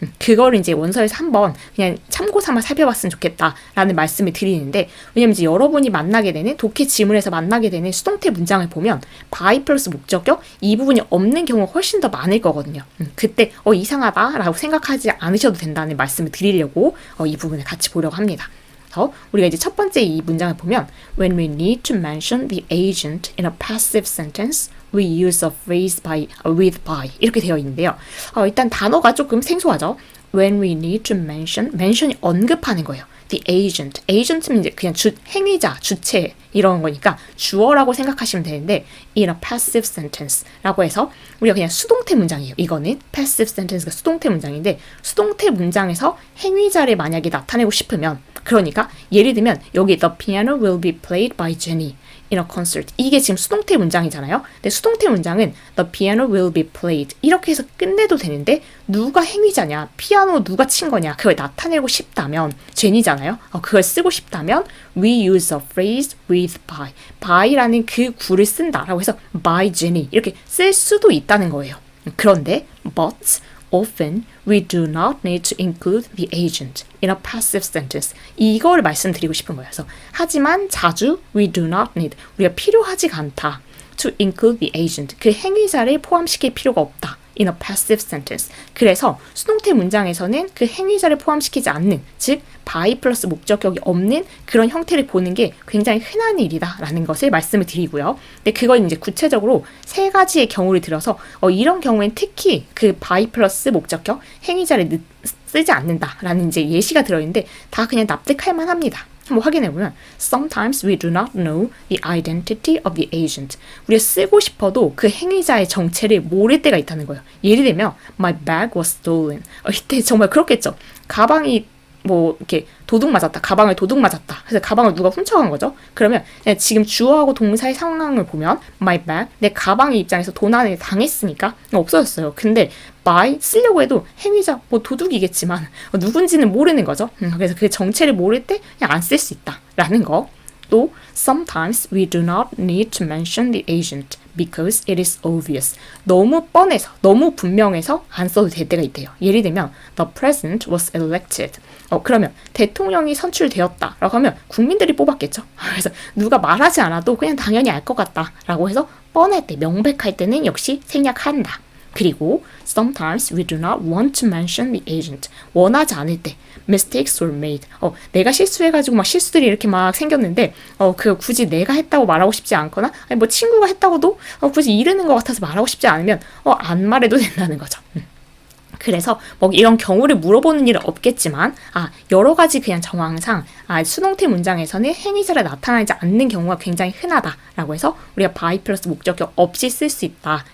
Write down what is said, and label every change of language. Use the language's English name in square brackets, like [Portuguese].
[Korean] 그거를 이제 원서에서 한번 그냥 참고 삼아 살펴봤으면 좋겠다라는 말씀을 드리는데 왜냐면 이제 여러분이 만나게 되는 독해 지문에서 만나게 되는 수동태 문장을 보면 by 플러스 목적격 이 부분이 없는 경우가 훨씬 더 많을 거거든요. 그때 이상하다라고 생각하지 않으셔도 된다는 말씀을 드리려고 이 부분을 같이 보려고 합니다. 그래서 우리가 이제 첫 번째 이 문장을 보면 [English] When we need to mention the agent in a passive sentence, we use a phrase with by [Korean] 이렇게 되어 있는데요. 일단 단어가 조금 생소하죠. [English] when we need to mention [Korean] 이 언급하는 거예요. [English] The agent. [Korean] agent는 이제 그냥 행위자, 주체 이런 거니까 주어라고 생각하시면 되는데 [English] in a passive sentence [Korean] 라고 해서 우리가 그냥 수동태 문장이에요. 이거는 passive sentence가 수동태 문장인데 수동태 문장에서 행위자를 만약에 나타내고 싶으면 그러니까 예를 들면 여기 [English] the piano will be played by Jenny in a concert. [Korean] 이게 지금 수동태 문장이잖아요. 근데 수동태 문장은 [English] the piano will be played [Korean] 이렇게 해서 끝내도 되는데 누가 행위자냐, 피아노 누가 친 거냐 그걸 나타내고 싶다면 제니잖아요. 그걸 쓰고 싶다면 [English] we use a phrase with by [Korean] 라는 그 구를 쓴다라고 해서 by Jenny 이렇게 쓸 수도 있다는 거예요. 그런데 [English] but often we do not need to include the agent in a passive sentence. [Korean] 이걸 말씀드리고 싶은 거예요. 그래서 하지만 자주 [English] we do not need [Korean] 우리가 필요하지가 않다. [English] to include the agent [Korean] 그 행위자를 포함시킬 필요가 없다. [English] in a passive sentence. [Korean] 그래서 수동태 문장에서는 그 행위자를 포함시키지 않는 즉 by 플러스 목적격이 없는 그런 형태를 보는 게 굉장히 흔한 일이다라는 것을 말씀을 드리고요. 근데 그걸 이제 구체적으로 세 가지의 경우를 들어서 이런 경우엔 특히 그 by 플러스 목적격 행위자를 쓰지 않는다라는 이제 예시가 들어있는데 다 그냥 납득할 만합니다. 한번 확인해보면 [English] Sometimes we do not know the identity of the agent. [Korean] 우리가 쓰고 싶어도 그 행위자의 정체를 모를 때가 있다는 거예요. 예를 들면 [English] My bag was stolen. [Korean] 이때 정말 그렇겠죠. 가방이 뭐 이렇게 도둑 맞았다. 가방을 도둑 맞았다. 그래서 가방을 누가 훔쳐간 거죠. 그러면 지금 주어하고 동사의 상황을 보면 my bag, 내 가방의 입장에서 도난을 당했으니까 없어졌어요. 근데 by 쓰려고 해도 행위자 뭐 도둑이겠지만 누군지는 모르는 거죠. 그래서 그 정체를 모를 때 그냥 안 쓸 수 있다라는 거. 또 [English] sometimes we do not need to mention the agent because it is obvious. [Korean] 너무 뻔해서, 너무 분명해서 안 써도 될 때가 있대요. 예를 들면 [English] the president was elected. [Korean] 그러면 대통령이 선출되었다 라고 하면 국민들이 뽑았겠죠. 그래서 누가 말하지 않아도 그냥 당연히 알 것 같다 라고 해서 뻔할 때, 명백할 때는 역시 생략한다. 그리고 [English] sometimes we do not want to mention the agent. [Korean] 원하지 않을 때 [English] mistakes were made. [Korean] 내가 실수해가지고 막 실수들이 이렇게 막 생겼는데 그 굳이 내가 했다고 말하고 싶지 않거나 아니 뭐 친구가 했다고도 굳이 이르는 것 같아서 말하고 싶지 않으면 안 말해도 된다는 거죠. 그래서 뭐 이런 경우를 물어보는 일은 없겠지만 여러 가지 그냥 정황상 수동태 문장에서는 행위자를 나타나지 않는 경우가 굉장히 흔하다라고 해서 우리가 by 플러스 목적격 없이 쓸 수 있다.